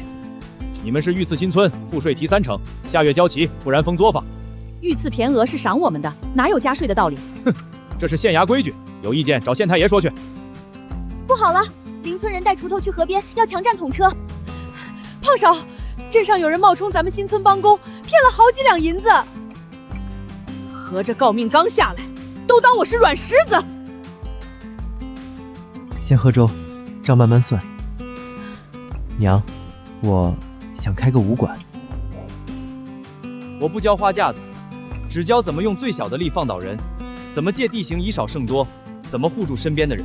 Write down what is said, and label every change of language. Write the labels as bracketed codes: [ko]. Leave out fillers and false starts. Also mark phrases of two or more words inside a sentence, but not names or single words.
[zh] 你們是御賜新村，賦稅提3成，下月交齊，不然封作坊。御賜偏額是賞我們的，哪有加稅的道理？哼，這是縣衙規矩，有意見找縣太爺說去。不好了，鄰村人帶鋤頭去河邊，要強占統車。胖嫂， 鎮上有人冒充咱们新村帮工，骗了好几两银子。合着诰命刚下来，都当我是软柿子。先喝粥，账慢慢算。娘，我想开个武馆。我不教花架子，只教怎么用最小的力放倒人，怎么借地形以少胜多，怎么护住身边的人。